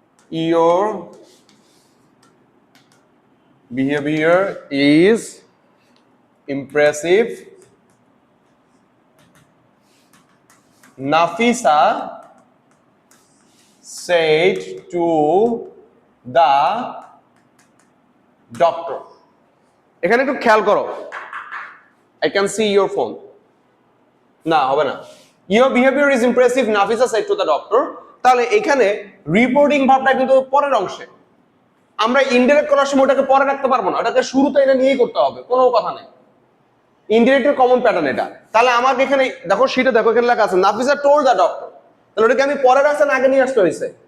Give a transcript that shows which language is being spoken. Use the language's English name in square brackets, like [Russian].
[English] Your behaviour is impressive, Nafisa said to the doctor। [Bangla] এখানে একটু খেয়াল করো, [English] I can see your phone, [Bangla] না হবে না, [English] your behavior is impressive, Nafisa said to the doctor। [Bangla] তাহলে এখানে রিপোর্টিং ভাবটা কিন্তু পরের অংশে, আমরা ইনডিরেক্ট করার সময় ওটাকে পরে রাখতে পারবো না, ওটাকে শুরুতে এনে নিয়েই করতে হবে, কোনো কথা নেই। ইনডিরেক্টের কমন প্যাটার্ন এটা। তাহলে আমাকে এখানে দেখো, সেটা দেখো, এখানে লেখা আছে নাফিসা [English] told the doctor, [Bangla] তাহলে ওটাকে আমি পরে রাখছি না আগে নিয়ে আসতে হয়েছে?